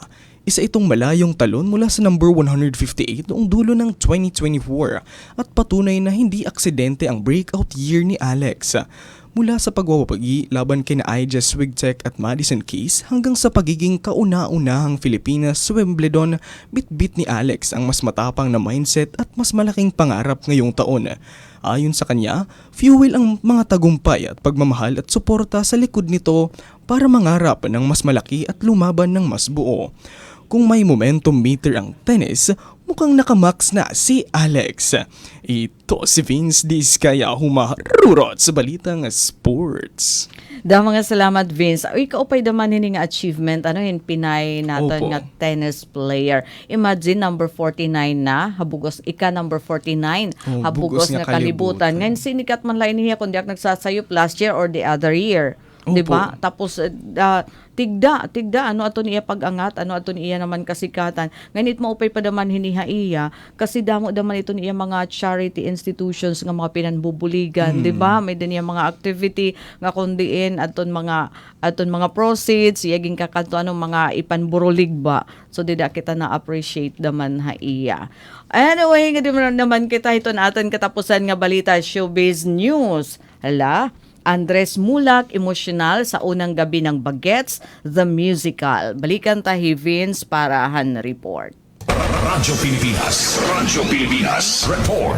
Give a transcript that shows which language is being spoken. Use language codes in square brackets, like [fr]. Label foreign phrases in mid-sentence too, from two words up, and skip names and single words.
[tl] Isa itong malayong talon mula sa number 158 noong dulo ng 2024 at patunay na hindi aksidente ang breakout year ni Alex. Mula sa pagwawapagi laban kina Ija Swiatek at Madison Keys hanggang sa pagiging kauna-unahang Filipinas sa Wimbledon, bit-bit ni Alex ang mas matapang na mindset at mas malaking pangarap ngayong taon. Ayon sa kanya, fuel ang mga tagumpay at pagmamahal at suporta sa likod nito para mangarap ng mas malaki at lumaban ng mas buo. Kung may [en] momentum meter [tl] ang tennis, mukhang nakamax na si Alex. Ito si Vince Diskaya humarurot sa balitang sports. [war] Mga salamat Vince. Ikaw pa'y daman hini nga achievement, [tl] yung Pinay natin [war] Opo. nga [en] tennis player. Imagine number 49 na, [war] habugos, [en] number 49, Oh, [war] habugos bugos nga nga kalibutan. kalibutan. Ngayon sinikat man lang niya kundi ak nagsasayop [en] last year or the other year. [war] Opo. 'Di ba? Tapos tigda ato niya pagangat, ato niya naman kasikatan. Nganit maupay pa daman hinihaiya kasi damo daman ito niya mga [en] charity institutions [war] nga mga pinanbubuligan, 'di ba? May din mga activity nga kundiin aton mga proceeds iyaging kakanto mga ipanburulig ba. So dida kita na appreciate daman haiya. Anyway, nga naman kita ito natin katapusan nga balita [en] showbiz news. [tl] Hala, Andres Mulak, emosyonal sa unang gabi ng Bagets, The Musical. [war] Balikan tayo Vince para han report. Radyo Pilipinas. Report.